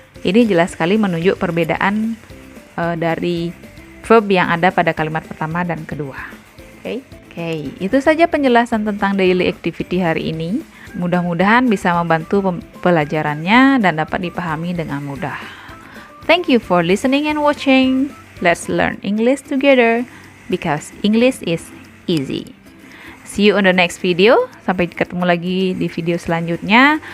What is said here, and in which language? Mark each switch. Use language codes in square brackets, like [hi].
[id] Ini jelas sekali menunjuk perbedaan dari verb yang ada pada kalimat pertama dan kedua. Oke, itu saja penjelasan tentang daily activity hari ini. Mudah-mudahan bisa membantu pelajarannya dan dapat dipahami dengan mudah. [en] Thank you for listening and watching. Let's learn English together because English is easy. See you on the next video. [id] Sampai ketemu lagi di video selanjutnya.